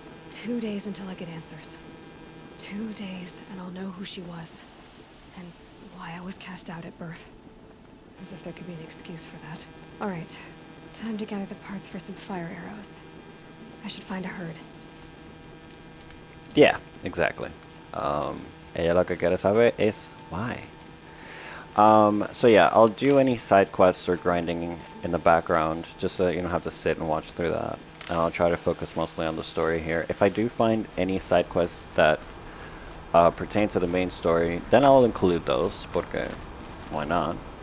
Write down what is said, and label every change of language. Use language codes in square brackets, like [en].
[en] 2 days until I get answers. 2 days and I'll know who she was. And why I was cast out at birth. As if there could be an excuse for that. Alright, time to gather the parts for some fire arrows. I should find a herd. Yeah, exactly. [es] Ella lo que quiere saber es [en] why. So yeah, I'll do any side quests or grinding in the background, just so you don't have to sit and watch through that. And I'll try to focus mostly on the story here. If I do find any side quests that pertain to the main story, then I'll include those, [es] porque [en] why not?